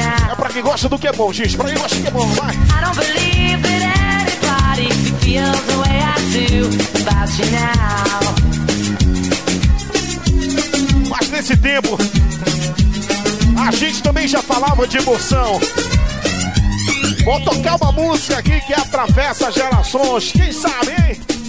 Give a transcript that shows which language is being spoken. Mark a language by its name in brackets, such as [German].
[Portuguese] É pra quem gosta do que é bom, gente. Pra quem gosta do que é bom, vai. [English] I don't believe that anybody feels the way I do about you now. [Portuguese] Mas nesse tempo, a gente também já falava de emoção. Vou tocar uma música aqui que atravessa gerações. Quem sabe, hein?